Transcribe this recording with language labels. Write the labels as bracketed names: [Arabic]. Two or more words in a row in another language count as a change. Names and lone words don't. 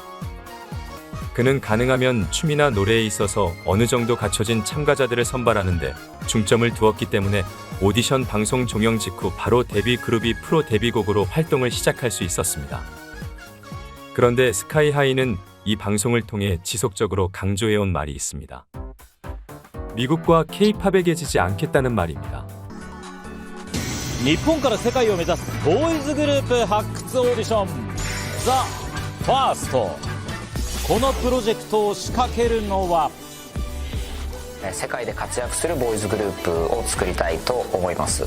[Korean] 그는 가능하면 춤이나 노래에 있어서 어느 정도 갖춰진 참가자들을 선발하는데 중점을 두었기 때문에 오디션 방송 종영 직후 바로 데뷔 그룹이 프로 데뷔곡으로 활동을 시작할 수 있었습니다. 그런데 스카이하이는 이 방송을 통해 지속적으로 강조해온 말이 있습니다. 미국과 K-팝에 계지지 않겠다는 말입니다. [Japanese] 日本から世界を目指すボーイズグループ発掘オーディション THE FIRST。このプロジェクトを仕掛けるのは世界で活躍するボーイズグループを作りたいと思います。